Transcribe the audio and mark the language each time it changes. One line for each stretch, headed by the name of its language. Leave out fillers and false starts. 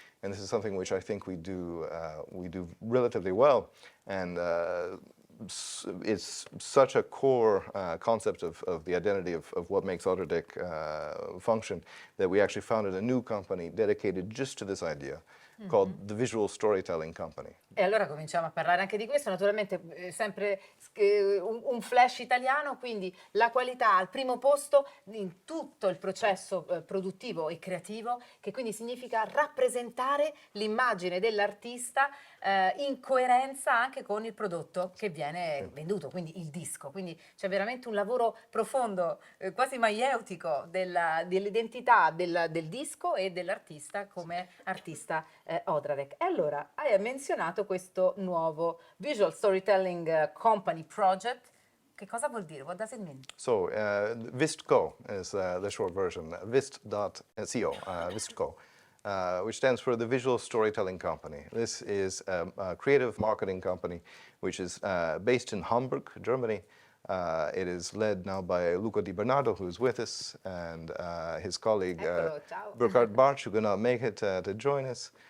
English: And this is something which I think we do relatively well, and it's such a core concept of the identity of what makes Odradek function, that we actually founded a new company dedicated just to this idea, called the Visual Storytelling Company.
Italian: E allora cominciamo a parlare anche di questo, naturalmente sempre un flash italiano, quindi la qualità al primo posto in tutto il processo produttivo e creativo, che quindi significa rappresentare l'immagine dell'artista in coerenza anche con il prodotto che viene venduto, quindi il disco. Quindi c'è veramente un lavoro profondo, quasi maieutico, dell'identità del disco e dell'artista come artista Odradek. E allora hai menzionato questo nuovo Visual Storytelling Company Project. Che cosa vuol dire?
English: What does it mean? So, Vistco is the short version, vist.co, Vistco, which stands for the Visual Storytelling Company. This is a creative marketing company which is based in Hamburg, Germany. It is led now by Luca Di Bernardo, who is with us, and his colleague Burkhard Bartsch, who could not make it to join us.